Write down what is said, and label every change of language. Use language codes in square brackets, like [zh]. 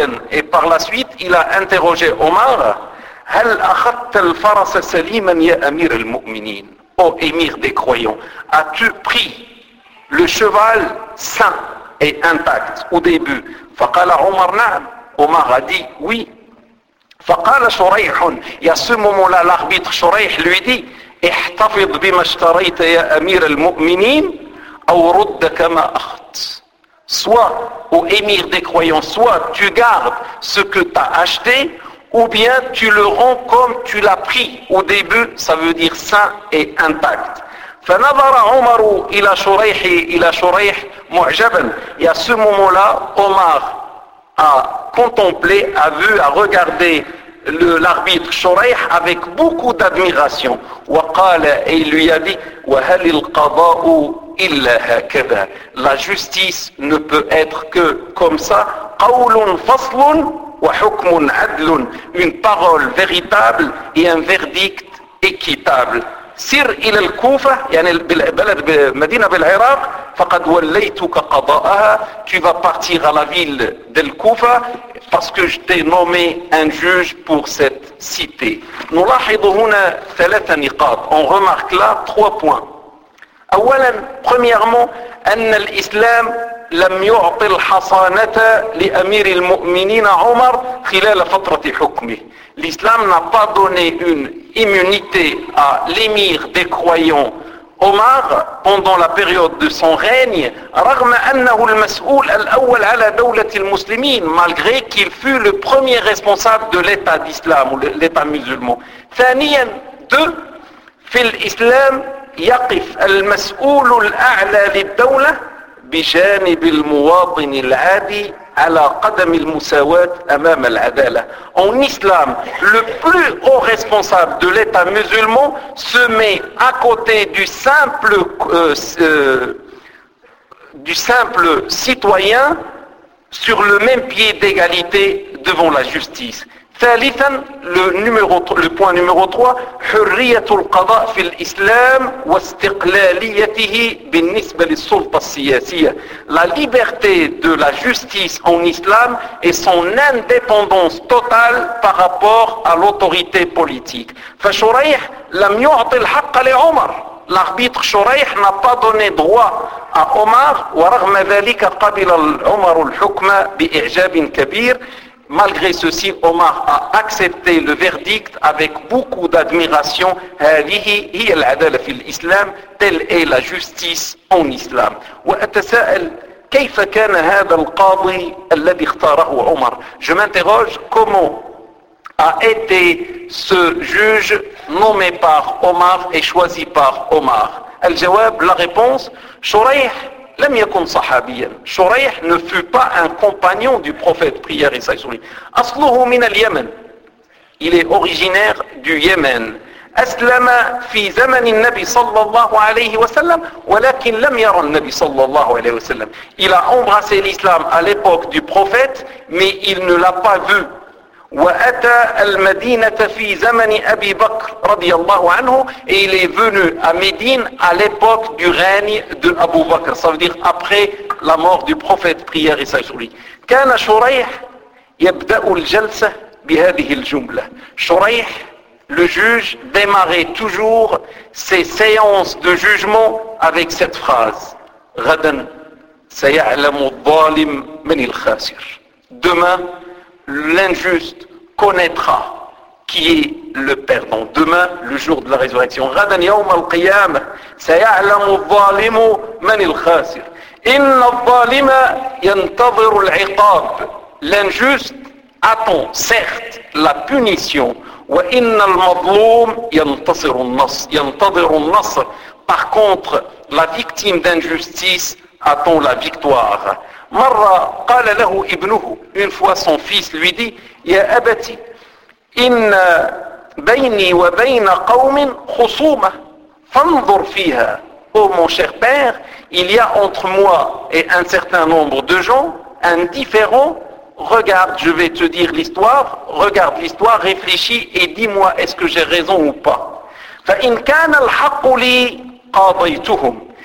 [fr] Et par la suite, il a interrogé Omar, « [ar] هل أخذت الفرس سليما يا أمير المؤمنين [fr] ?»« Ô émir des croyants, as-tu pris le cheval sain et intact au début ?» [ar] فقال عمر نعم. [fr] Omar a dit oui. [ar] فقال شريح, يا سمو لا لغبيت شريح [fr] lui dit [ar] احتفظ بما اشتريت يا امير المؤمنين او رد كما اخت. [fr] Soit, ô émir des croyants, soit tu gardes ce que tu as acheté, ou bien tu le rends comme tu l'as pris au début, ça veut dire sain et intact. [ar] فنظر عمر الى شريح الى شريح معجبا. [fr] Et à ce moment-là, Omar a contemplé, a vu, a regardé l'arbitre شريح avec beaucoup d'admiration. [ar] وقال, [fr] et il lui a dit, [ar] وهل القضاء إلا هكذا. [fr] La justice ne peut être que comme ça. [ar] قول فصل وحكم عدل. [fr] Une parole véritable et un verdict équitable. [ar] سر إلى الكوفة, يعني بلد مدينة بالعراق, فقد وليتك قضاءها. [fr] Tu vas partir à la ville de الكوفة parce que je t'ai nommé un juge pour cette cité. [ar] نلاحظ هنا ثلاثة نقاط. [fr] On remarque là trois points. [ar] اولا, [fr] premièrement, [ar] ان الاسلام لم يعطي الحصانه لامير المؤمنين عمر خلال فتره حكمه. [fr] L'islam n'a pas donné une immunité à l'émir des croyants Omar pendant la période de son règne, [ar] رغم انه المسؤول الاول على دوله المسلمين, [fr] malgré qu'il fut le premier responsable de l'état d'islam ou l'état musulman. [ar] ثانيا, [fr] deux, [ar] في الاسلام يقف المسؤول الأعلى للدولة بجانب المواطن العادي على قدم المساواة أمام العدالة. [fr] En islam, le plus haut responsable de l'État musulman se met à côté du simple citoyen sur le même pied d'égalité devant la justice. [ar] ثالثا, [fr] le point numéro 3, [ar] حرية القضاء في الإسلام واستقلاليته بالنسبة للسلطة السياسية. [fr] La liberté de la justice en islam et son indépendance totale par rapport à l'autorité politique. [ar] فشريح لم يعطي الحق لعمر. [fr] L'arbitre شريح n'a pas donné droit à Omar, [ar] ورغم ذلك قبل عمر الحكم بإعجاب كبير. [fr] Malgré ceci, Omar a accepté le verdict avec beaucoup d'admiration. [ar] هذه هي العدالة في الإسلام. [fr] Telle est la justice en islam. [ar] وأتساءل كيف كان هذا القاضي الذي اختاره عمر. [fr] Je m'interroge comment a été ce juge nommé par Omar et choisi par Omar. [ar] الجواب, [fr] la réponse, [ar] شريح لم يكن صحابيا. [fr] شريح ne fut pas un compagnon du prophète, prière et salut. [ar] أصله من اليمن. [fr] Il est originaire du Yémen. [ar] أسلم في زمن النبي صلى الله عليه وسلم, ولكن لم يرى النبي صلى الله عليه وسلم. [fr] Il a embrassé l'islam à l'époque du prophète, mais il ne l'a pas vu. وأتى المدينة في زمن أبي بكر رضي الله عنه. Et il est venu à Médine à l'époque du règne de Abu Bakr. Ça veut dire après la mort du prophète, prière et salut. [ar] كان شريح يبدأ الجلسة بهذه الجملة. [fr] شريح, le juge, démarrait toujours ses séances de jugement avec cette phrase. [ar] غدا سيعلم الظالم من الخاسر. [fr] Demain, l'injuste connaîtra qui est le perdant. Demain, le jour de la résurrection. [ar] غَدًا يَوْمَ الْقِيَامَةِ سَيَعْلَمُ الظَّالِمُ مَنِ الْخَاسِرِ إِنَّ الظَّالِمَ يَنْتَظِرُ الْعِقَابِ. [fr] L'injuste attend, certes, la punition. [ar] وَإِنَّ الْمَظْلُومِ يَنْتَظِرُ النَّصْرِ يَنْتَظِرُ النَّصْرِ. [fr] Par contre, la victime d'injustice attend la victoire. [ar] مرة قال له ابنه, [fr] une fois son fils lui dit, [ar] يا أبتي إن بيني وبين قوم خصومة فانظر فيها. [fr] Oh mon cher père, il y a entre moi et un certain nombre de gens un différent. Regarde, je vais te dire l'histoire. Regarde l'histoire, réfléchis et dis-moi est-ce que j'ai raison ou pas. [ar] فإن كان الحق لي قاضيتهم.